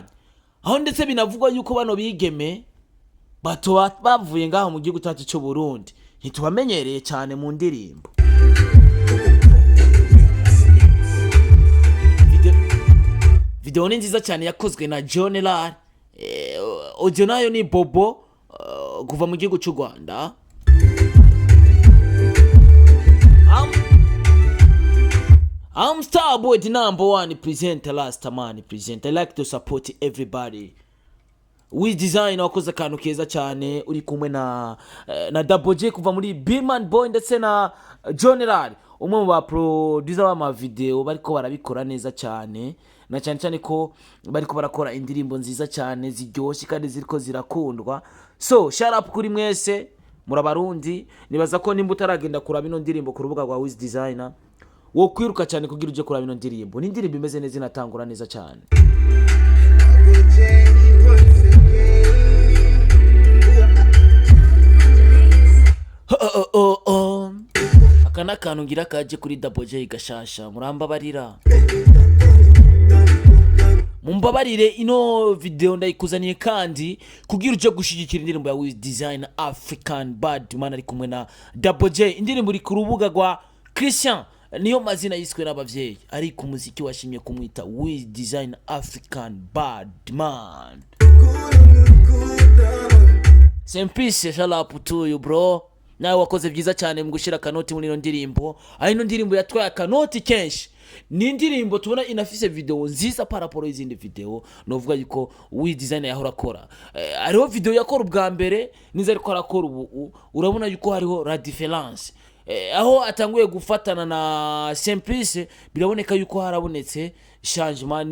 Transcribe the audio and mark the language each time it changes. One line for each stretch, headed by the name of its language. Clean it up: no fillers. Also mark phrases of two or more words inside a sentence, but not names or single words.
Rundi: Aho ndetse binavugwa yuko bano bigeme bavuye ngaho mu gihugu cyacu cyo Burundi ntitubamenyereye cyane mu ndirimbo. Video ni nziza cyane yakozwe na General. Audio nayo ni Bobo kuva mu gihugu cy'u Rwanda.
English: I'm Starboy, the #1 presenter, last man presenter. I like to support everybody.
Rundi: WIZ Designer wakoze akantu keza cyane uri kumwe na Double J kuva muri Birman Boy ndetse na General, umwe mu ba
English: producer b'ama video
Rundi: bariko barabikora neza cyane, na cyane cyane ko bariko barakora indirimbo nziza cyane ziryoshye kandi ziriko zirakundwa.
English: So shout up
Rundi: kuri mwese murabarundi. Nibaza ko nimba utaragenda kuraba ino ndirimbo ku rubuga rwa WIZ Designer wo kwiruka cyane kugira uje kuraba ino ndirimbo. Ni indirimbo imeze neza inatangura neza cyane. Akana kantu ngira kaje kuri Double J gashasha murambabarira. Mumbabarire ino video ndayikuzaniye kandi kugira uje gushigikira indirimbo ya WIZ Designer African Badman ari kumwe na Double J. Indirimbo iri ku rubuga rwa Christian niyo mazina yiswe n'abavyeyi, ari ku muziki washimye kumwita WIZ Designer African Badman. Sempise
English: shout out to you bro.
Rundi: Nawe wakoze byiza cyane mu gushira kanoti muri ino ndirimbo. Ari ino ndirimbo yatwaye kanoti kenshi. Ni indirimbo tubona inafise video nziza
French: paraporo
Rundi: y'izindi video. Novuga yuko WIZ Designer yahora akora. Ariho video yakora ubwa mbere niza ariko arakora ubu. Urabona yuko hariho
French: la difference.
Rundi: Aho atanguye gufatana na Simplice biraboneka yuko harabonetse changement.